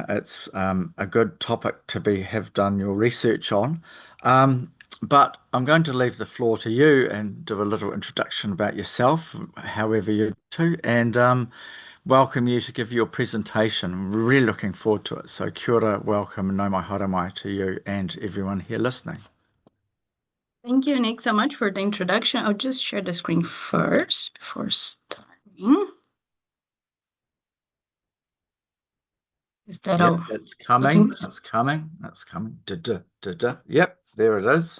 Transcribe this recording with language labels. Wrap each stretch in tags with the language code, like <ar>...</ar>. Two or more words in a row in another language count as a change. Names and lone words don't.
<en>It's a good topic to have done your research on. But I'm going to leave the floor to you and do a little introduction about yourself, however you to, and welcome you to give your presentation. I'm really looking forward to it. So</en> <mi>kia ora,</mi> <en>welcome,</en> <mi>no mai haramai</mi> <en>to you and everyone here listening. Thank you, Nick, so much for the introduction. I'll just share the screen first before starting. Is that all? It's coming. It's coming. It's coming. Yep, there it is.</en>